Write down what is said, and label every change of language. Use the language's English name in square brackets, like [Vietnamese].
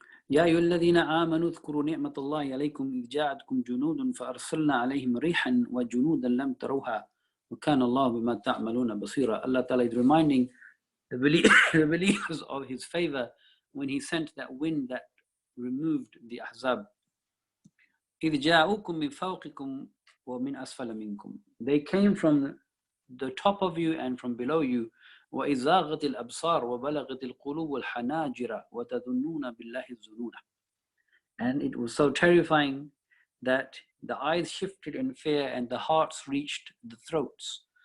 [Arabic] يا أيها الذين آمنوا اذكروا نعمة الله عليكم إذ جاءتكم جنود فأرسلنا عليهم ريحا وجنودا لم تروها وكان الله بما تعملون بصيرا. [English] Allah Ta'ala is reminding the believers of His favor when He sent that wind that removed the Ahzab. [Arabic] إذ جاءوكم من فوقكم ومن أسفل منكم. [English] They came from the top of you and from below you. [Arabic] وَإِزَاغَتِ الْأَبْصَارُ وَبَلَغَتِ الْقُلُوبُ الْحَنَاجِرَ وَتَظُنُّونَ بِاللَّهِ الظُّنُونَ. [English] And it was so terrifying that the eyes shifted in fear and the hearts reached the throats.